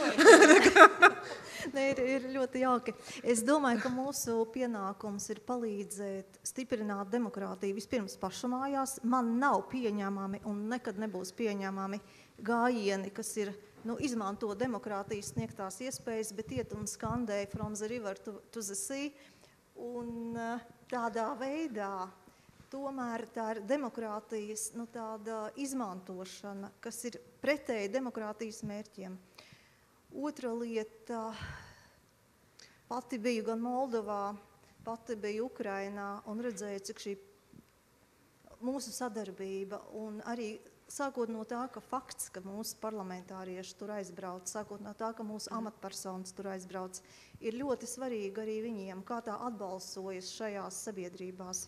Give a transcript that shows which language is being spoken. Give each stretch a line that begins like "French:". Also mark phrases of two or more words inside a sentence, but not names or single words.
Latvian: Ne, ir ļoti jauki. Es domāju, ka mūsu pienākums ir palīdzēt stiprināt demokrātiju vispirms pašmājās. Man nav pieņemami un nekad nebūs pieņemami gājieni, kas ir izmanto demokrātijas sniegtās iespējas, bet iet un skandē
English: from the river to the sea.
Latvian: Un tādā veidā tomēr tā ir demokrātijas tāda izmantošana, kas ir pretēji demokrātijas mērķiem. Otra lieta, pati biju gan Moldovā, pati biju Ukrainā un redzēju, cik šī mūsu sadarbība un arī sākot no tā, ka fakts, ka mūsu parlamentārieši tur aizbrauc, sākot no tā, ka mūsu amatpersonas tur aizbrauc, ir ļoti svarīgi arī viņiem, kā tā atbalsojas šajās sabiedrībās.